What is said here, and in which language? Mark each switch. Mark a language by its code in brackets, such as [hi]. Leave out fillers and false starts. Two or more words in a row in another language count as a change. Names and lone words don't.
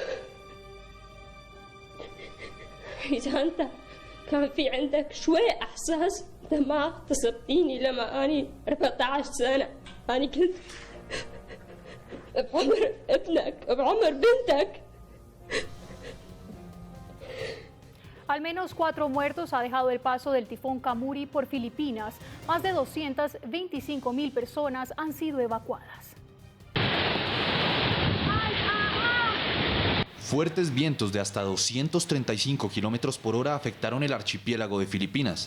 [ar] إذا أنت كان في عندك شوية إحساس أنت ما اغتصبتيني لما أني 14 سنة. أنا كنت بعمر ابنك بعمر بنتك. [es] Al menos 4 muertos ha dejado el paso del tifón Kamuri por Filipinas. Más de 225.000 personas han sido evacuadas. Fuertes vientos de hasta 235 kilómetros por hora afectaron el archipiélago de Filipinas.